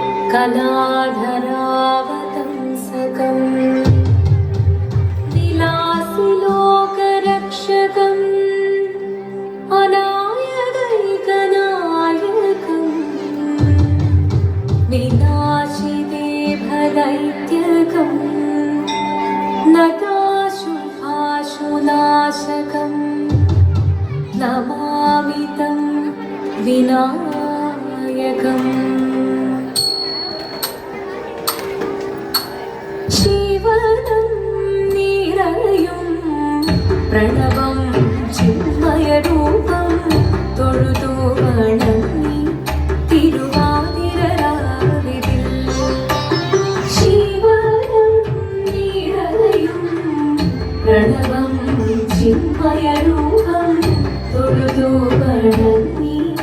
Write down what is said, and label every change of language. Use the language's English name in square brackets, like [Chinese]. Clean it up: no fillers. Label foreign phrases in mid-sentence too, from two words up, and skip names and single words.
[Sanskrit] कलाधरावतंसकं विलासिलोकरक्षकम् अनायदैकनायकं विनाशिदेभदैत्यकं नताशुभाशुनाशकं नमामि तं विनायकम् प्रणवं चिन्मयरूपं [Malayalam] തൊഴുതു വണങ്ങി തിരുവാതിരരാവിതിൽ ശിവനം നിറയും പ്രണവം ചിന്മയരൂപം തൊഴുതു വണങ്ങി